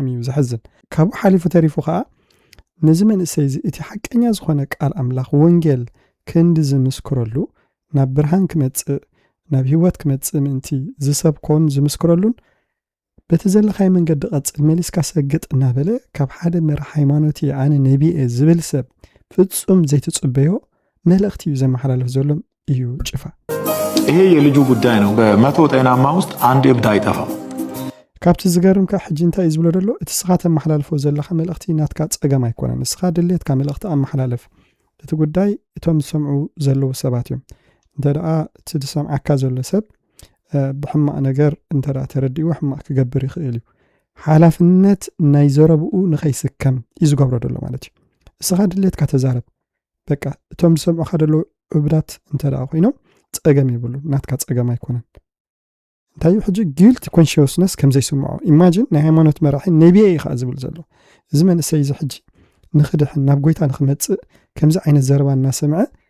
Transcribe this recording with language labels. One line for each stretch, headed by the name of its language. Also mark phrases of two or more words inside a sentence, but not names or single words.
Tigrinya: እዩ ዝሕዝን። ካብኡ ሓሊፉ ተሪፉ ከዓ ነዚ መንእሰይ እቲ ሓቀኛ ዝኾነ ቃል ኣምላኽ ወንጌል ክንዲ ዝምስክረሉ ናብ ብርሃን ክመጽእ ናብ ህይወት ክመጽእ ምንቲ ዝሰብኮን ዝምስክረሉን በቲ ዘለኻይ መንገዲ ቀጽል መሊስካ ሰግጥ እናበለ ካብ ሓደ መራሒ ሃይማኖት ኣነ ነቢየ ዝብል ሰብ ፍጹም ዘይትጽበዮ መልእኽቲ እዩ ዘመሓላልፍ ዘሎ እዩ ጭፋ።
Amharic: ይሄ የልጁ ጉዳይ ነው። በመቶ ጤናማ ውስጥ አንድ እብድ አይጠፋም።
Tigrinya: ካብቲ ዝገርምካ ሕጂ እንታይ እዩ ዝብሎ ዘሎ? እቲ ስኻ ተመሓላልፎ ዘለኻ መልእኽቲ ናትካ ፀገም ኣይኮነን። ንስኻ ድሌትካ መልእኽቲ ኣመሓላለፍ። እቲ ጉዳይ እቶም ዝሰምዑ ዘለዉ ሰባት እዮም። እንተ ደኣ እቲ ዝሰምዓካ ዘሎ ሰብ ብሕማቕ ነገር እንተ ደኣ ተረዲኡ ሕማቕ ክገብር ይኽእል እዩ። ሓላፍነት ናይ ዘረብኡ ንኸይስከም እዩ ዝገብሮ ዘሎ ማለት እዩ። እስኻ ድሌትካ ተዛረብ። በቃ እቶም ዝሰምዑካ ዘለዉ ዕቡዳት እንተ ደኣ ኮይኖም ፀገም ይብሉ፣ ናትካ ፀገም ኣይኮነን። እንታይ እዩ ሕጂ
English: guilty conscience
Tigrinya: ከም ዘይስምዖ ኢማጂን ናይ ሃይማኖት መራሒ ነቢየ ኢኻ ዝብል ዘሎ እዚ መንእሰይ እዚ ሕጂ ንኽድሕን ናብ ጎይታ ንኽመፅእ ከምዚ ዓይነት ዘረባ እናሰምዐ